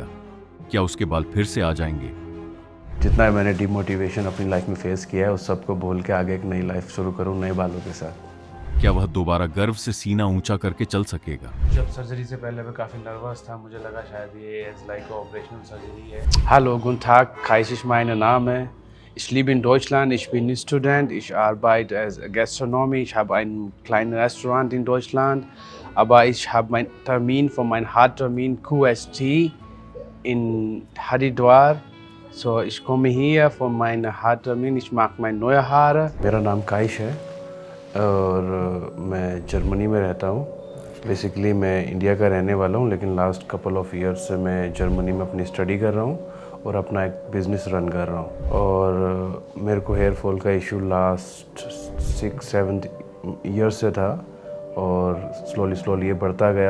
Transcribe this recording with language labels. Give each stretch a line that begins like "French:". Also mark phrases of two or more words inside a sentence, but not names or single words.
Hindi: क्या उसके बाल फिर से आ जाएंगे? जितना मैंने डिमोटिवेशन अपनी लाइफ में फेस किया है, उस सबको बोल के आगे एक नई लाइफ शुरू करूँ नए बालों के साथ। क्या वह दोबारा गर्व से सीना ऊंचा करके चल सकेगा? जब सर्जरी से पहले मैं काफ़ी नर्वस था, मुझे लगा शायद ये
English: as like operational surgery
Hindi: है।
German: Hallo, guten Tag, Kaisch ist mein Name. Ich lebe in Deutschland, ich bin Student, ich arbeite als Gastronomie, ich habe ein kleines Restaurant in Deutschland, aber ich habe meinen Termin von meinem Haartermin QST in Haridwar. So, ich komme hier von meinem Haartermin, ich mache meine neue Haare.
Hindi: मेरा नाम काइश है और मैं जर्मनी में रहता हूँ। बेसिकली मैं इंडिया का रहने वाला हूँ, लेकिन
English: last couple of years
Hindi: से मैं जर्मनी में अपनी स्टडी कर रहा हूँ और अपना एक
English: business run
Hindi: कर रहा हूँ। और मेरे को
English: hair fall
Hindi: का
English: issue last 6-7 years
Hindi: से था, और स्लोली ये बढ़ता गया।